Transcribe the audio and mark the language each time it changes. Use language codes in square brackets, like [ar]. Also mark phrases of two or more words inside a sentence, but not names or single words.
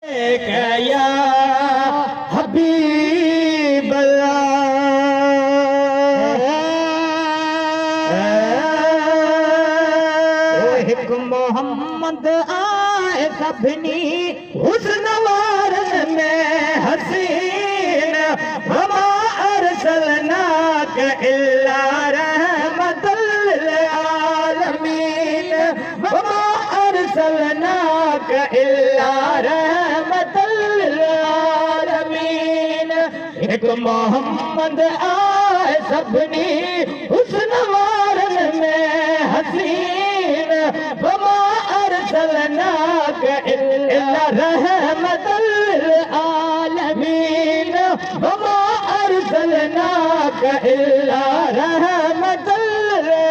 [ar] يا حبيب [sd] हिक मोहम्मद आए सभिनी हुस्न वारन में हसीन [ar] وما أرسلناك إلا رحمة للعالمين وما أرسلناك إلا رحمة للعالمين [sd] हिक मोहम्मद आए सभिनी हुस्न वारन में हसीन [ar] وما أرسلناك إلا رحمة للعالمين وما أرسلناك إلا رحمة لل